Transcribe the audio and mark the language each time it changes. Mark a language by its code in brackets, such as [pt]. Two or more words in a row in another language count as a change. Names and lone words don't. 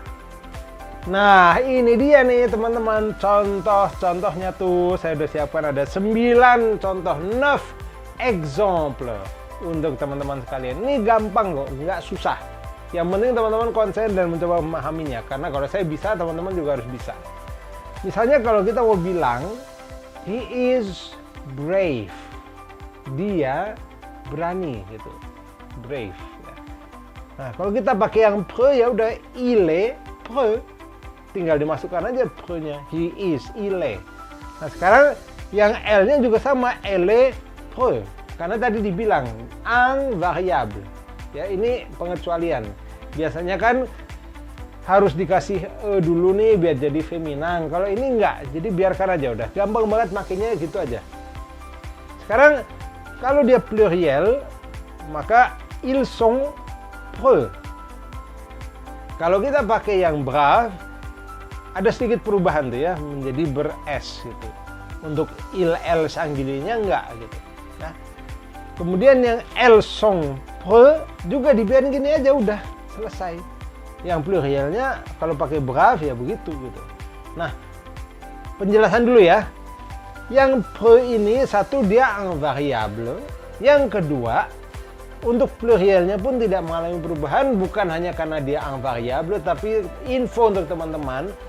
[id] Nah, ini dia nih teman-teman, contoh-contohnya tuh saya udah siapkan ada 9 contoh, 9 exemple untuk teman-teman sekalian. Ini gampang kok, nggak susah. Yang penting teman-teman konsen dan mencoba memahaminya, karena kalau saya bisa, teman-teman juga harus bisa. Misalnya kalau kita mau bilang [en] he is brave, [id] dia berani gitu, brave ya. Nah, kalau kita pakai yang preux ya udah [fr] il est preux, [id] tinggal dimasukkan aja preux-nya, [en] he is, [fr] il est. [id] Nah, sekarang yang L-nya juga sama, [fr] elle est preux, [id] karena tadi dibilang invariable ya, ini pengecualian. Biasanya kan harus dikasih E dulu nih biar jadi feminan, kalau ini enggak, jadi biarkan aja, udah gampang banget makainya gitu aja. Sekarang kalau dia pluriel, maka [fr] ils sont preux. [id] Kalau kita pakai yang brave, ada sedikit perubahan tuh ya, menjadi ber-s gitu. Untuk il, el, singulier-nya enggak gitu. Nah, kemudian yang [fr] elles sont preux [id] juga dibiarin gini aja, udah selesai. Yang plurialnya kalau pakai brave ya begitu gitu. Nah, penjelasan dulu ya. Yang pre ini satu dia invariable. Yang kedua, untuk plurielnya pun tidak mengalami perubahan, bukan hanya karena dia invariable, tapi info untuk teman-teman.